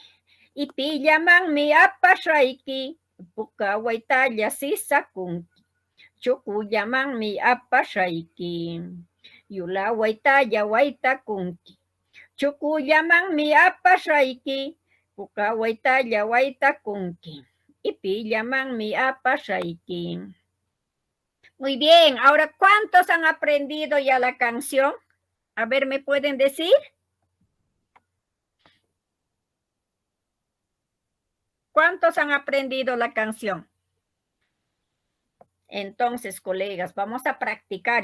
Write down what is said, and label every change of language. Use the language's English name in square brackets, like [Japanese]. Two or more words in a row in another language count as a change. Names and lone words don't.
[Quechua] Ipillamanmi apashayki. Puka waitalla sisakunki. Chukullamanmi apashayki. Yula waitaya waitakunki. Chukullamanmi apashayki. Puka waitalla waitakunki. Ipillamanmi apashayki. [Spanish] Muy bien, ahora ¿cuántos han aprendido ya la canción? A ver, ¿me pueden decir? ¿Cuántos han aprendido la canción? Entonces, colegas, vamos a practicar.